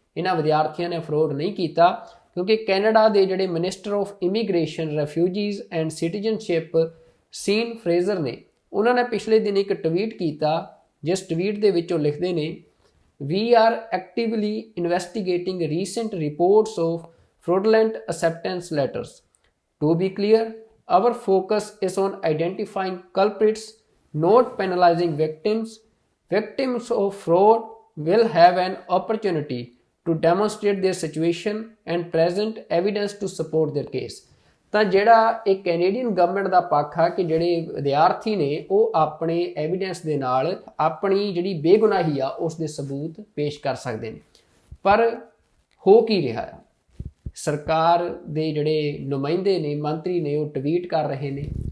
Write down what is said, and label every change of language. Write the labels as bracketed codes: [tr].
[pa] ਇਹਨਾਂ ਵਿਦਿਆਰਥੀਆਂ ਨੇ ਫਰੋਡ ਨਹੀਂ ਕੀਤਾ, ਕਿਉਂਕਿ ਕੈਨੇਡਾ ਦੇ ਜਿਹੜੇ minister of immigration, refugees and citizenship scene Fraser ਨੇ, ਉਹਨਾਂ ਨੇ ਪਿਛਲੇ ਦਿਨ ਇੱਕ ਟਵੀਟ ਕੀਤਾ, ਜਿਸ ਟਵੀਟ ਦੇ ਵਿੱਚ ਉਹ ਲਿਖਦੇ ਨੇ, [en] We are actively investigating recent reports of fraudulent acceptance letters. To be clear, our focus is on identifying culprits, not penalizing victims. Victims of fraud will have an opportunity to demonstrate their situation and present evidence to support their case. [pa] ਤਾਂ ਜਿਹੜਾ ਇਹ Canadian government ਦਾ ਪੱਖ ਆ ਕਿ ਜਿਹੜੇ ਵਿਦਿਆਰਥੀ ਨੇ ਉਹ ਆਪਣੇ ਐਵੀਡੈਂਸ ਦੇ ਨਾਲ ਆਪਣੀ ਜਿਹੜੀ ਬੇਗੁਨਾਹੀ ਆ ਉਸ ਦੇ ਸਬੂਤ ਪੇਸ਼ ਕਰ ਸਕਦੇ ਨੇ। ਪਰ ਹੋ ਕੀ ਰਿਹਾ ਆ, ਸਰਕਾਰ ਦੇ ਜਿਹੜੇ ਨੁਮਾਇੰਦੇ ਨੇ, ਮੰਤਰੀ ਨੇ, ਉਹ ਟਵੀਟ ਕਰ ਰਹੇ ਨੇ।